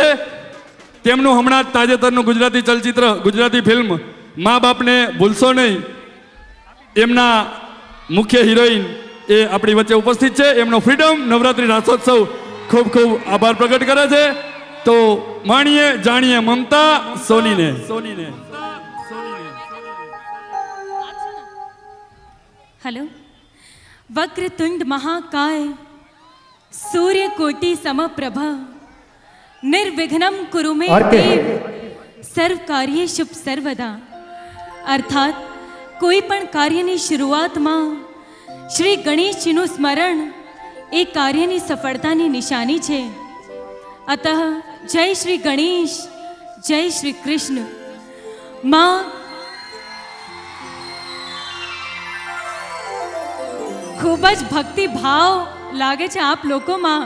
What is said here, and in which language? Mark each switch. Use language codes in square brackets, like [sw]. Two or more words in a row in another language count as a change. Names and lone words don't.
[gu] તેમનું હમણાં જ તાજેતરનું ગુજરાતી ચલચિત્ર, ગુજરાતી ફિલ્મ મા બાપને ભૂલશો નહીં, એમના મુખ્ય હિરોઈન એ આપણી વચ્ચે ઉપસ્થિત છે. એમનો ફ્રીડમ નવરાત્રી રાસોત્સવ ખૂબ ખૂબ આભાર પ્રકટ કરે છે. તો માણીએ જાણીએ મમતા સોનીને. हेलो, [sa] वक्रतुंड महाकाय सूर्यकोटि समप्रभा निर्विघ्नं कुरु मे देव सर्व कार्ये शुभ सर्वदा. [gu] अर्थात કોઈ પણ કાર્યની શરૂઆતમાં શ્રી ગણેશજીનું સ્મરણ એ કાર્યની સફળતાની નિશાની છે. અતઃ જય શ્રી ગણેશ, જય શ્રી કૃષ્ણ. માં ખૂબ જ ભક્તિ ભાવ લાગે છે આપ લોકોમાં.